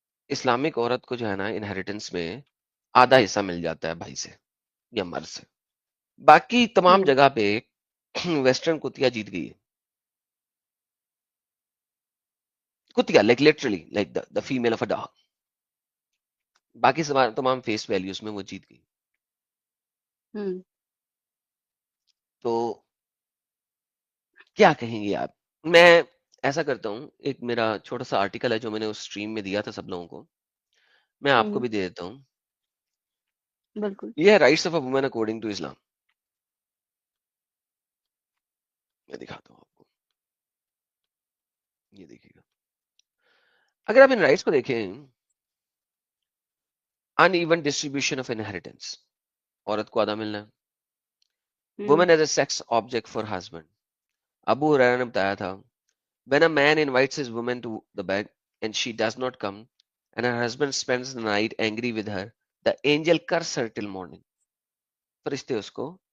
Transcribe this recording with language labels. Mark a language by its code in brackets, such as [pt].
[ur] Islamic عورت کو جو ہے نا انہیریٹنس میں آدھا حصہ مل جاتا ہے بھائی سے یا مرد سے. باقی تمام جگہ پہ ویسٹرن کتیا جیت گئی ہے. [en] کتیا like literally like the female of a dog. [ur] باقی تمام فیس ویلیوز میں وہ جیت گئی. تو کیا کہیں گے آپ؟ میں ایسا کرتا ہوں، ایک میرا چھوٹا سا آرٹیکل ہے جو میں نے اس اسٹریم میں دیا تھا سب لوگوں کو، میں آپ کو بھی دے دیتا ہوں. بالکل. یہ ہے [en] Rights of a woman according to Islam. [ur] میں دکھاتا ہوں آپ کو، یہ دیکھیے گا. اگر آپ ان رائٹس کو دیکھیں، [en] uneven distribution of inheritance, [ur] عورت کو آدھا ملنا ہے. [en] Woman as a sex object for husband. [ur] ابو ہریرہ نے بتایا تھا [en] when a man invites his woman to the bed and she does not come and her husband spends the night angry with her, the angel curse her till morning. [ur] فرشتے اس کو